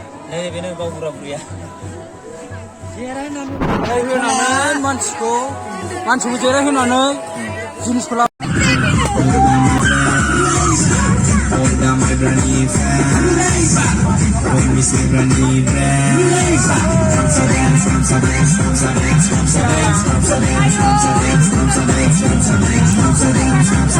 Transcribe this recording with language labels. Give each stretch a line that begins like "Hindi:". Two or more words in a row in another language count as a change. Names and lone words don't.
Bodo: बेनो बावबुरा बुरिया जिरायहोनानै मानसिखौ जिरायहोनानै जिनिसखौ लाबो
English: My brandy friend, when we say brandy friend, from Sadex,